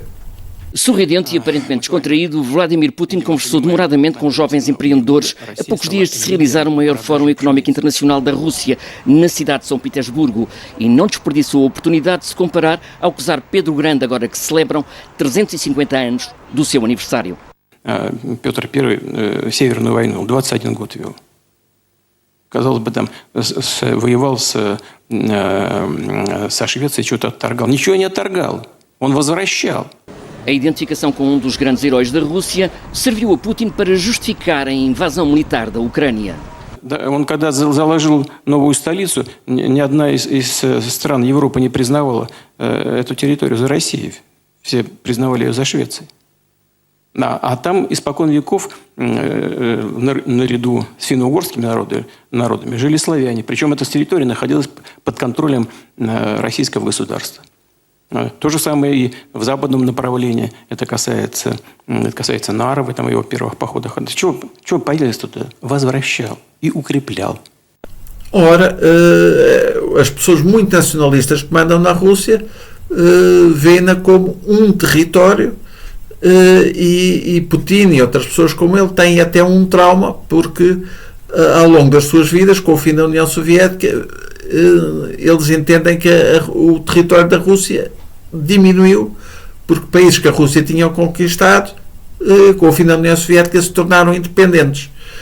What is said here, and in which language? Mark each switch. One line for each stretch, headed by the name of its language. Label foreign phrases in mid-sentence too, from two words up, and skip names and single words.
Portuguese: Sorridente e aparentemente descontraído, Vladimir Putin conversou demoradamente com jovens empreendedores a poucos dias de se realizar o maior Fórum Económico Internacional da Rússia, na cidade de São Petersburgo, e não desperdiçou a oportunidade de se comparar ao czar Pedro Grande, agora que celebram 350 anos do seu aniversário.
Russian: Петр I Северную войну 21 год вел. Казалось бы, там воевал со Швецией, что-то отторгал. Ничего не отторгал, он возвращал.
Portuguese: A identificação com um dos grandes heróis da Rússia serviu a Putin para justificar a invasão militar da Ucrânia.
Russian: Он когда заложил новую столицу, ни одна из стран Европы не признавала эту территорию за Россией. Все признавали ее за Швецией. А там испокон веков наряду с финно-угорскими народами жили славяне. Причем эта территория находилась под контролем российского государства. То же самое и в западном направлении. Это касается Нарвы, там, его первых походах. Чего появилось тут? Возвращал и укреплял.
Portuguese: Ora, as pessoas muito nacionalistas que mandam na Rússia veem-na como um território e Putin e outras pessoas como ele têm até um trauma porque ao longo das suas vidas, com o fim da União Soviética, eles entendem que o território da Rússia diminuiu porque países que a Rússia tinha conquistado com o fim da União Soviética se tornaram independentes.